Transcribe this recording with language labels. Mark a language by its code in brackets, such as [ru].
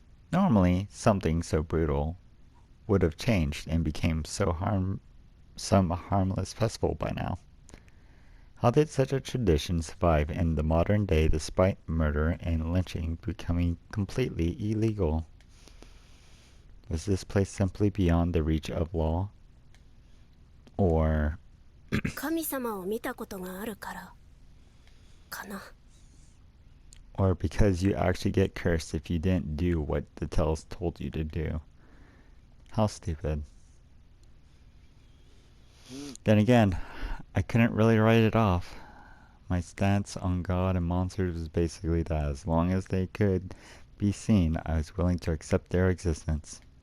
[en] Normally, something so brutal would have changed and became some harmless festival by now. How did such a tradition survive in the modern day despite murder and lynching becoming completely illegal? Was this place simply beyond the reach of law? Or [ja] 神様を見たことがあるからかな。 [en] or because you actually get cursed if you didn't do what the tells told you to do? How stupid. Then again, I couldn't really write it off. My stance on God and monsters was basically that as long as they could be seen, I was willing to accept their existence.